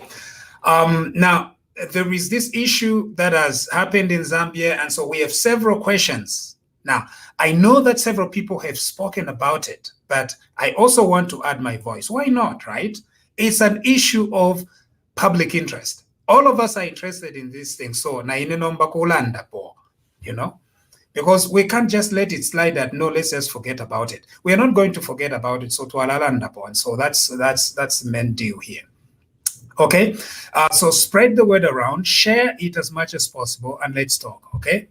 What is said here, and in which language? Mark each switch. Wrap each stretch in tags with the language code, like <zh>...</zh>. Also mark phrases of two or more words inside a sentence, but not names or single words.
<en>Now, there is this issue that has happened in Zambia, and so we have several questions. Now, I know that several people have spoken about it, but I also want to add my voice. Why not, right? It's an issue of public interest. All of us are interested in this thing, so</en> <bem>na inenomba kulanda po,</bem> <en>you know? Because we can't just let it slide that, no, let's just forget about it. We are not going to forget about it, so</en> <bem>to alalanda po,</bem> <en>and so that's the main deal here. Okay, so spread the word around, share it as much as possible, and let's talk, okay?</en>